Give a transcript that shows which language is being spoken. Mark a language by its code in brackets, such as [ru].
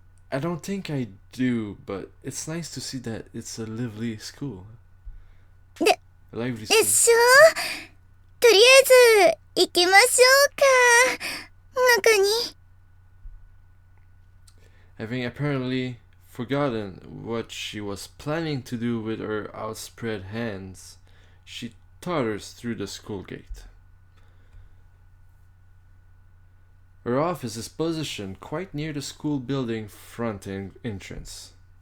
[en] I don't think I do, but it's nice to see that it's a lively school. ライブリ [ja] しょとりあえず、行きましょうか。中に。 [en] Having apparently forgotten what she was planning to do with her outspread hands, she totters through the school gate. Her office is positioned quite near the school building front entrance.